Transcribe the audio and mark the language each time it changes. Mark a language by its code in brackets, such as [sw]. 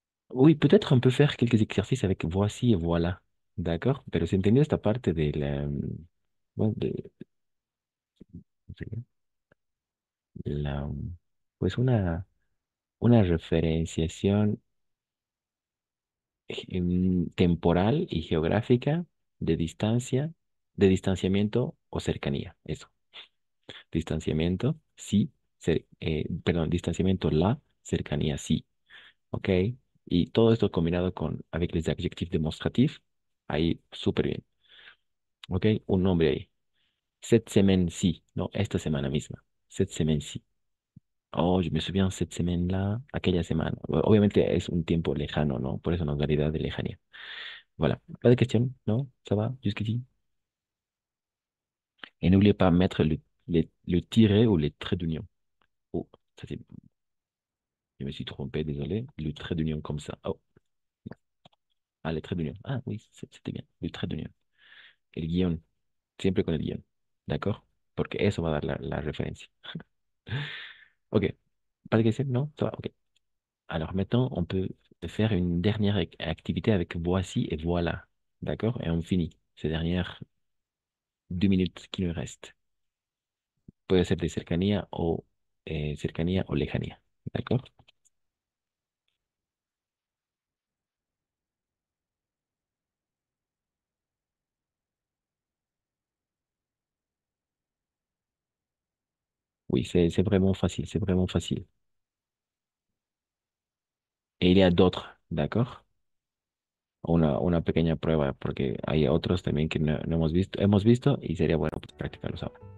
[fr] Oui, peut-être on peut faire quelques exercices avec voici et voilà. D'accord? [es] Pero si entendido esta parte de la, bueno, la, pues una referenciación temporal y geográfica de distancia, de distanciamiento o cercanía. Eso. Distanciamiento, sí. Perdón, distanciamiento, la. Cercanía, sí. ¿Ok? Y todo esto combinado con [fr] avec les adjectifs démonstratifs, [es] ahí súper bien. ¿Ok? Un nombre ahí. [fr] Cette semaine, [es] sí. No, esta semana misma. Cette semaine, sí. [fr] Oh, je me souviens cette semaine-là, [es] aquella semana. Obviamente es un tiempo lejano, ¿no? Por eso nos da la idea de lejanía. [fr] Voilà. Pas de question, non? Ça va jusqu'ici? Et n'oubliez pas mettre le tiret ou les traits d'union. Oh, ça c'est... Je me suis trompé, désolé. Le trait d'union comme ça. Oh, ah, les traits d'union. Ah oui, c'était bien. Le trait d'union. [es] El guión. Siempre con el guión. ¿D'accord? Porque eso va a dar la referencia. [fr] Ok. Pas de question, non? Ça va, ok. Alors maintenant, on peut faire une dernière activité avec voici et voilà. D'accord? Et on finit ces dernières 2 minutes qui nous restent. [es] Puede ser de cercanía o lejanía. [fr] ¿D'accord? Oui, c'est vraiment facile, c'est vraiment facile. Et il y a d'autres, [es] ¿d'accord? Una pequeña prueba, porque hay otros también que no hemos visto y sería bueno pues, practicarlos ahora.